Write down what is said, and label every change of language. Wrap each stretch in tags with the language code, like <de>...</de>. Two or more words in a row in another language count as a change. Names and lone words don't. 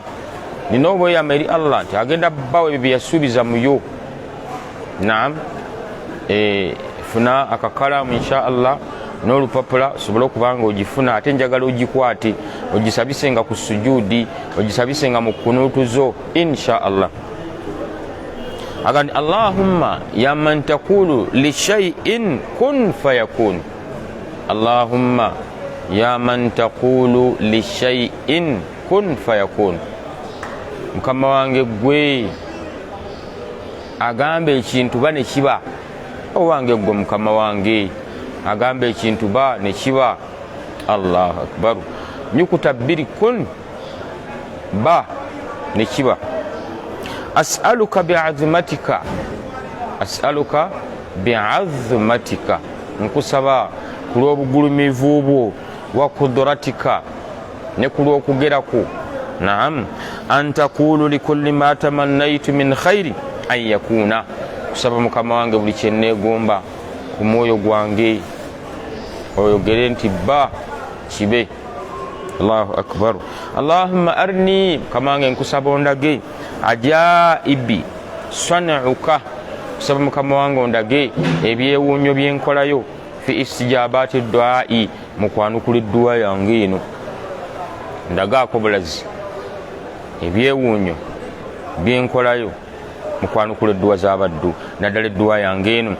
<lg>Nina obweyama eri Allah nti agenda bbawo ebyo bye yasuubiza mu yo. Naam, funa akakalamu</lg> <ar>إن شاء الله</ar> <lg>n'olupapula osobole okuba nga ogifuna, ate njagala ogikwate ogisabisenga ku sujudi, ogisabisenga mu kunuutuzo</lg> <ar>إن شاء الله. Agandi اللهم يا من تقول لشيء كن فيكون. اللهم يا من تقول لشيء كن فيكون.</ar> <lg>Mukama wange gwe agamba ekintu ba ne kiba. Owange gwe Mukama wange agamba ekintu ba ne kiba.</lg> <ar>الله أكبر.</ar> <lg>Nyukuta 2 kun, ba ne kiba.</lg> <ar>أسألك بعظمتك,</ar> <lg>nkusaba ku lw'obugulumivu bwo,</lg> <ar>وقدرتك,</ar> <lg>ne ku lw'okugeraku.</lg> <ar>نعم، أن تقول لكل ما تمنيت من خير أن يكون,</ar> <lg>kusaba Mukama wange buli kye neegomba ku mwoyo gwange oyogere nti ba kibe.</lg> <ar>الله أكبر. اللهم أرني,</ar> <lg>Mukama wange nkusaba ondage</lg> <ar>عجائب صنعك,</ar> <lg>kusaba Mukama wange ondage ebyewuunyo byenkolayo</lg> <ar>في استجابة دعائي,</ar> <lg>mu kwanukula edduwa yange eno. Ndagaako bulazi ebyewuunyo byenkolayo mu kwanukula edduwa z'abaddu, naddala edduwa yange eno.</lg>